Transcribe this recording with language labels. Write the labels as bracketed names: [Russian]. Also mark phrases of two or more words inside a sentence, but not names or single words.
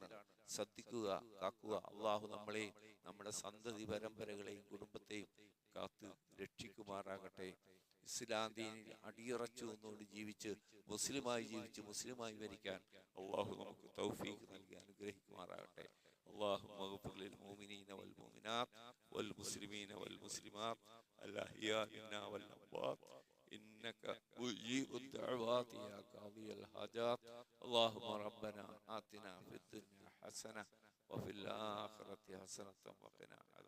[Malayalam] ശ്രദ്ധിക്കുക, കാക്കുക. അള്ളാഹു നമ്മളെയും നമ്മുടെ സന്തതി പരമ്പരകളെയും കുടുംബത്തെയും കാത്ത് രക്ഷിക്കുമാറാകട്ടെ. ഇസ്ലാം ദീനിൽ അടിയുറച്ചു നിന്നുകൊണ്ട് ജീവിച്ച് മുസ്ലിമായി മരിക്കാൻ അള്ളാഹു നമുക്ക് തൗഫീഖ് നൽകി അനുഗ്രഹിക്കുമാറാകട്ടെ. [Arabic] اللهم اغفر للمؤمنين والمؤمنات والمسلمين والمسلمات الأحياء منا والأموات إنك مجيب الدعوات يا قاضي الحاجات. اللهم ربنا آتنا في الدنيا حسنة وفي الآخرة حسنة وقنا